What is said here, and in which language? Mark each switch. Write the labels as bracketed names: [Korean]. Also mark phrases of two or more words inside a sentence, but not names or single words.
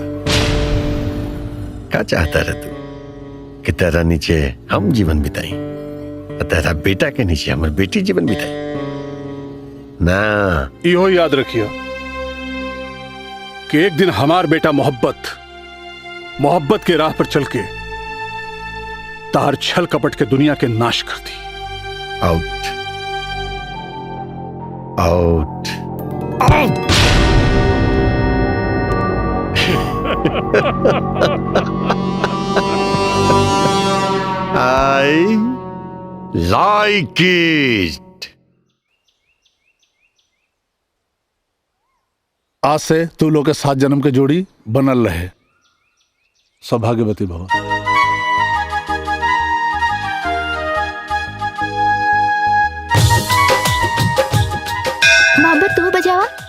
[Bhojpuri] क्या चाहता रह तू कि तेरा नीचे हम जीवन बिताई और तेरा बेटा के नीचे हमार बेटी जीवन बिताई ना? इहो याद रखिए कि एक दिन हमार बेटा मोहब्बत के राह पर चल के तार छल कपट के दुनिया के नाश कर दी। [English] out out out. I like it. [Bhojpuri] आज से तू लोग के 7 जन्म के जोड़ी बनल रहे। [Sanskrit] सौभाग्यवती भव। [Bhojpuri] मोहब्बत तू बजावा।